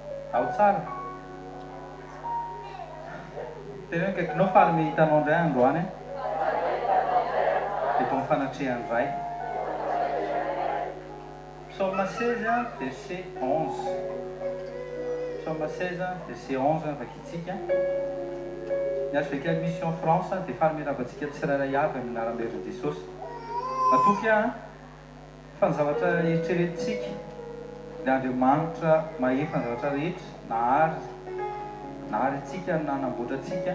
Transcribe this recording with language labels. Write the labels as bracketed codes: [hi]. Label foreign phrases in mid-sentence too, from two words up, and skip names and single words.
[mg] ao tsara. Tena hoe kaikinao faly mihitanao indray androany e. Eto amin'ny fanatrehany iray. [fr] Psaume 16, verset 11. Psaume 16, verset 11, [mg] vakitsika. Ny HVKL Mission France dia fanomeravantsika tsirairay avy amin'ny anaran'Ery Jesosy. Matoky fa ny zavatra eritreretintsika dia Andriamanitra mahefa ny zavatra rehetra na ary antsika nanamboatra antsika.